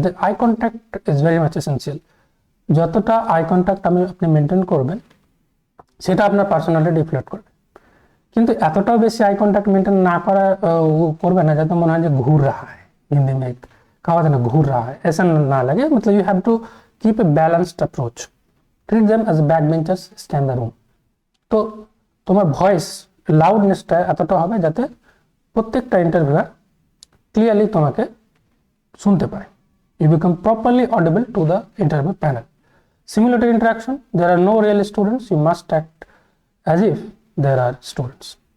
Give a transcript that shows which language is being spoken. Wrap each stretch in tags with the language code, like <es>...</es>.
<en>The eye contact is very much essential.</en> <bn>যতটা eye contact আপনি maintain করবেন সেটা আপনার পার্সোনালিটি রিফ্লেক্ট করবে। কিন্তু এতটাও বেশি আই কন্ট্যাক্ট মেনটেন না করবে না যাতে মনে হয় যে</bn> <hi>ঘুর রাহা है, हिंदी में कहावत है ना घूर रहा है, ऐसा ना लगे।</hi> <en>मतलब you have to keep a balanced approach, treat them as back benchers, stand the room.</en> <bn>তো তোমার ভয়েস লাউডনেসটা এতটা হবে যাতে প্রত্যেকটা ইন্টারভিউয়ার ক্লিয়ারলি তোমাকে শুনতে পায়।</bn> <en>You become properly audible to the interview panel. Simulated interaction, there are no real students, you must act as if there are students.</en>